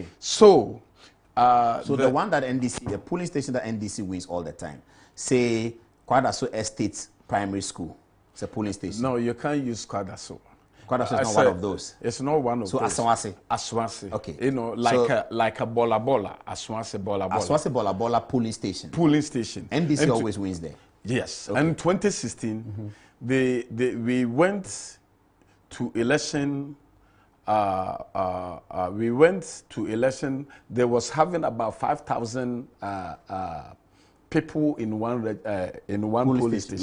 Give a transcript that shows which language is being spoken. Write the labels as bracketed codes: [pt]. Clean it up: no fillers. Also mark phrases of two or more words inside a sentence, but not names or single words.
[en] So. So the one that NDC, the polling station that NDC wins all the time, say Kwadaso Estate Primary School, it's a polling station. No, you can't use Kwadaso. Kwadaso is not one of those. It's not one of those. So Aswanse. Aswanse. Okay. You know, like a Bola Bola, Aswanse Bola Bola. Aswanse Bola Bola polling station. Polling station. NDC always wins there. Yes. Okay. And 2016, we went to election. They was having about 5,000 people in one police station